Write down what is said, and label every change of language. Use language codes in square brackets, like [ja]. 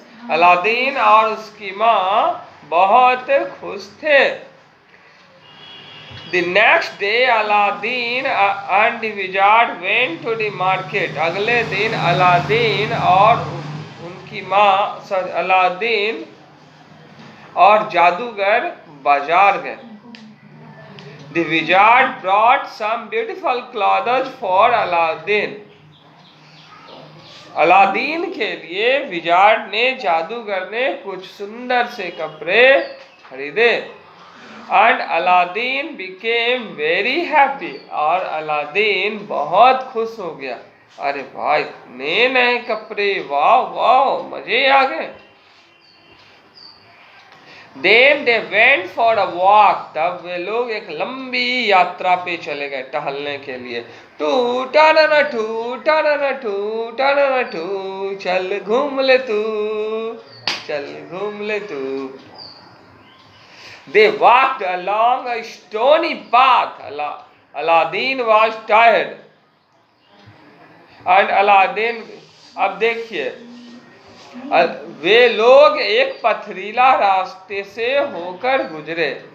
[hi] Aladdin और उसकी माँ बहुत खुश थे। [en] The next day Aladdin and the wizard went to the market. [hi] अगले दिन अलादीन और उनकी माँ अलादीन और जादूगर बाजार गए। [en] The wizard brought some beautiful clothes for Aladdin. [hi] Aladdin के लिए विजार्ड ने, जादूगर ने कुछ सुंदर से कपड़े खरीदे। [en] and Aladdin became very happy, [hi] और अलादीन बहुत खुश हो गया। अरे भाई, नए नए कपड़े, वाह वाह, मजे आ गए। [en] Then they went for a walk. [hi] तब वे लोग एक लंबी यात्रा पे चले गए टहलने के लिए। To Tana to Tana to Tana to, चल घूम ले तू, चल घूम ले तू। [en] They walked along a stony path. Aladdin was tired. And Aladdin, [hi] अब देखिए, वे लोग एक पथरीला रास्ते से होकर गुजरे।